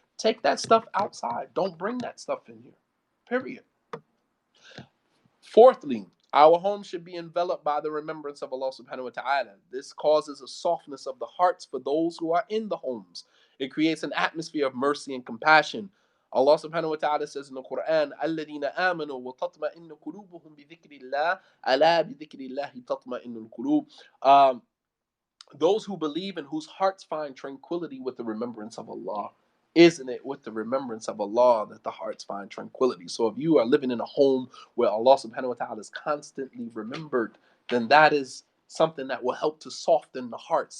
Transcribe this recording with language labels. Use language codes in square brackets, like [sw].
[en] Take that stuff outside. Don't bring that stuff in here. Period. Fourthly, our home should be enveloped by the remembrance of Allah subhanahu wa ta'ala. This causes a softness of the hearts for those who are in the homes. It creates an atmosphere of mercy and compassion. [ar] Allah subhanahu wa ta'ala says in the Quran, الَّذِينَ آمَنُوا وَتَطْمَئِنُّ قُلُوبُهُم بِذِكْرِ اللَّهِ أَلَا بِذِكْرِ اللَّهِ تَطْمَئِنُّ الْقُلُوبُ. [en] Those who believe and whose hearts find tranquility with the remembrance of Allah. Isn't it with the remembrance of Allah that the hearts find tranquility? So if you are living in a home where Allah subhanahu wa ta'ala is constantly remembered, then that is something that will help to soften the heart.